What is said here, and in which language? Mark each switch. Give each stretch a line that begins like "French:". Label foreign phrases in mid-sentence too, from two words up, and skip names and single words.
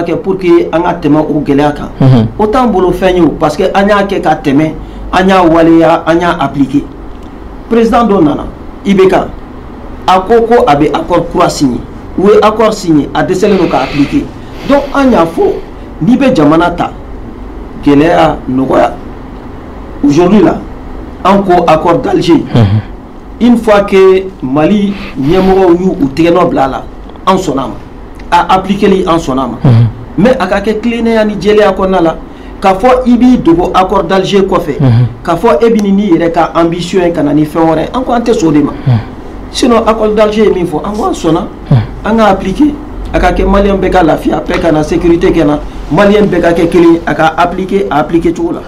Bambara: kɛ
French: pour que
Bambara: an ka tɛmɛ o gɛlɛya kan o t'an bolo fɛn ye o
French: parce que
Bambara: an y'a kɛ ka tɛmɛ an y'a waleya an y'a appliquer président dɔ nana IBK a ko a bɛ accord kura signé u ye
French: accord signé
Bambara: a dɛsɛlen don ka appliquer donc an y'a fɔ n'i bɛ jamana ta gɛlɛya nɔgɔya
French: aujourd'hui là
Bambara: an ko
French: accord d'Alger une fois que
Bambara: Mali ɲɛmɔgɔw y'u tɛgɛnɔ bila a la an sɔnna a ma a appliquer an sɔnna a ma mais a ka kɛ tilennenya ni jɛlenya kɔnɔna la k'a fɔ i b'i dogo
French: accord d'Alger
Bambara: kɔfɛ k'a fɔ e bɛ n'i yɛrɛ ka ambition ye ka na ni fɛn wɛrɛ an ko an tɛ sɔn o de ma sinon
French: accord d'Alger
Bambara: ye min fɔ an ko an sɔnna an ka appliquer a ka kɛ maliyɛn bɛɛ ka lafiya bɛɛ ka na sécurité kɛ na malien bɛɛ ka kɛ kelen a ka appliquer cogo la.